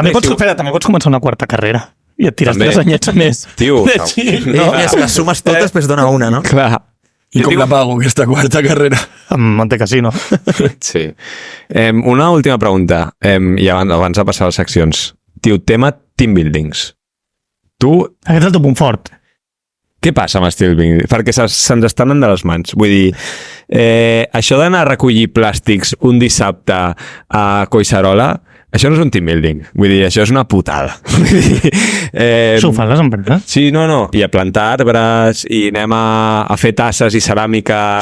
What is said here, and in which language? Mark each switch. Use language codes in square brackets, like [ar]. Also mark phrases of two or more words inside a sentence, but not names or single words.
[ca] També pots començar una quarta carrera. I et tires També. 3 anyets més. Tio, De no. xic, No, no? les sumes totes, pues dona una, no? Clar. I com la pago, aquesta quarta carrera? Amb Monte Casino. Sí. Una última pregunta, i abans de passar a les seccions. Tio, tema [en] team buildings. [ca] Tu, Aquest és el teu punt fort. què passa amb els [en] team buildings? [ca] Perquè se'ns estan anant de les mans. Vull dir, això d'anar a recollir plàstics un dissabte a Collserola, això no és un [en] team building. [ca] Vull dir, això és una putada. Vull dir, Això ho fan les empreses? sí, no. I a plantar arbres, i anem a fer tasses i ceràmica...